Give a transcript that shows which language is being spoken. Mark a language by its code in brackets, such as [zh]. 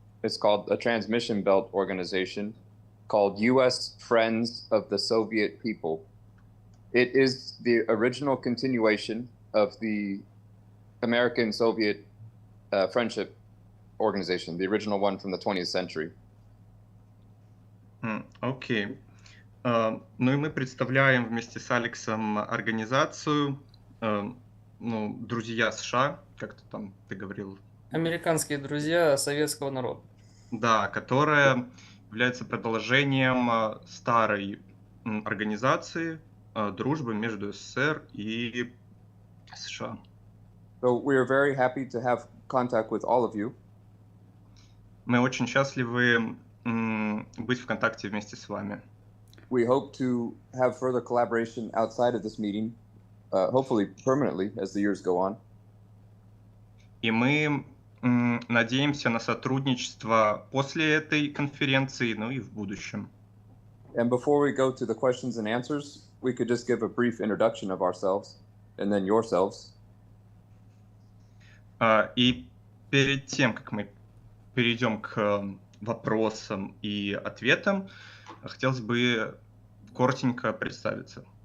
[en] It's called a transmission belt organization called U.S. Friends of the Soviet People. It is the original continuation of the American-Soviet friendship organization, the original one from the 20th century. [ru] Окей. Ну и мы представляем вместе с Алексом организацию, ну, друзья США, как-то там ты говорил. Американские друзья советского народа. Да, которая является продолжением старой организации дружбы между СССР и США. [en] So we are very happy to have contact with all of you. [ru] Мы очень счастливы быть в контакте вместе с вами. [en] We hope to have further collaboration outside of this meeting, hopefully permanently as the years go on. [ru] И мы надеемся на сотрудничество после этой конференции, ну и в будущем. [en] And before we go to the questions and answers, we could just give a brief introduction of ourselves and then yourselves. [ru] И перед тем, как мы перейдем к вопросам и ответам, хотелось бы коротенько представиться.